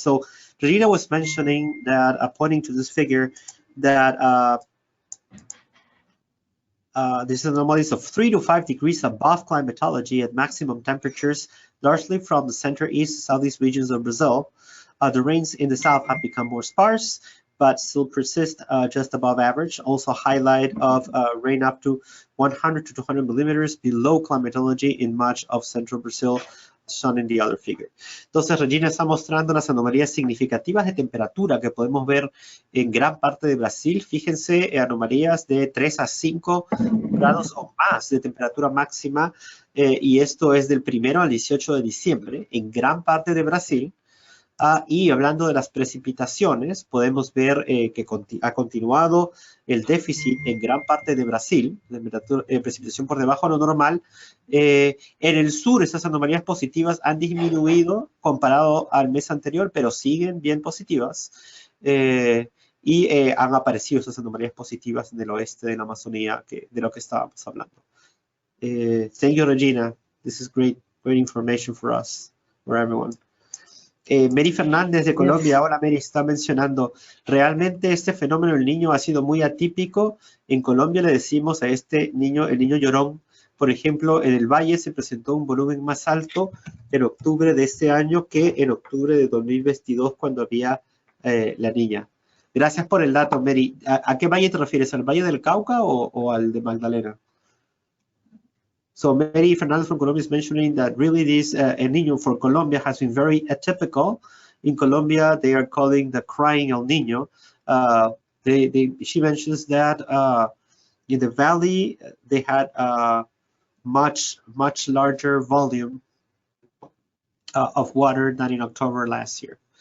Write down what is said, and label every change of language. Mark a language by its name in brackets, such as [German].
[English] So Regina was mentioning that, pointing to this figure, that these anomalies of 3 to 5 degrees above climatology at maximum temperatures, largely from the center, east, southeast regions of Brazil. The rains in the south have become more sparse, but still persist just above average. Also highlight of rain up to 100 to 200 millimeters below climatology in much of central Brazil, shown in the other figure. [Spanish] Entonces, Regina está mostrando las anomalías significativas de temperatura que podemos ver en gran parte de Brasil. Fíjense, anomalías de 3 a 5 grados o más de temperatura máxima, y esto es del 1 al 18 de diciembre en gran parte de Brasil. Y hablando de las precipitaciones, podemos ver que ha continuado el déficit en gran parte de Brasil, de precipitación por debajo de lo normal. En el sur, esas anomalías positivas han disminuido comparado al mes anterior, pero siguen bien positivas. Y han aparecido esas anomalías positivas en el oeste de la Amazonía, de lo que estábamos hablando. [English] Thank you, Regina. This is great information for us, for everyone. [Spanish] Mary Fernández de Colombia, hola Mary, está mencionando, realmente este fenómeno del niño ha sido muy atípico. En Colombia le decimos a este niño, el niño llorón. Por ejemplo, en el Valle se presentó un volumen más alto en octubre de este año que en octubre de 2022 cuando había la niña. Gracias por el dato, Mary. ¿A qué valle te refieres? ¿Al Valle del Cauca o al de Magdalena? [English] So Mary Fernandez from Colombia is mentioning that really this El Niño for Colombia has been very atypical. In Colombia, they are calling the crying El Niño. She mentions that in the valley, they had much larger volume of water than in October last year.